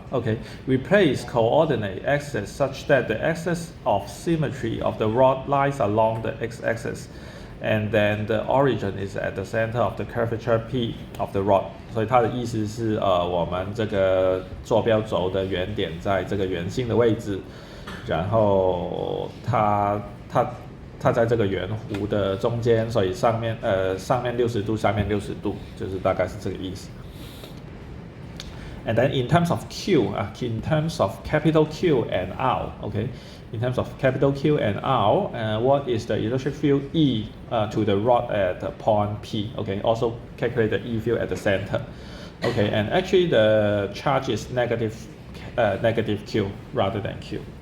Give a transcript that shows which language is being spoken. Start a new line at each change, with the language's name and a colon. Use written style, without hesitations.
English: Okay, we place coordinate axis such that the axis of symmetry of the rod lies along the x-axis, and then the origin is at the center of the curvature P of the rod.
Chinese: 所以它的意思是我们这个坐标轴的原点在这个圆心的位置，然后它在这个圆弧的中间，所以上面60度，下面60度，就是大概是这个意思。
English: And then in terms of Q, in terms of capital Q and R, okay, in terms of capital Q and R, what is the electric field E to the rod at the point P? Okay, also calculate the E field at the center. Okay, and actually the charge is negative Q rather than Q.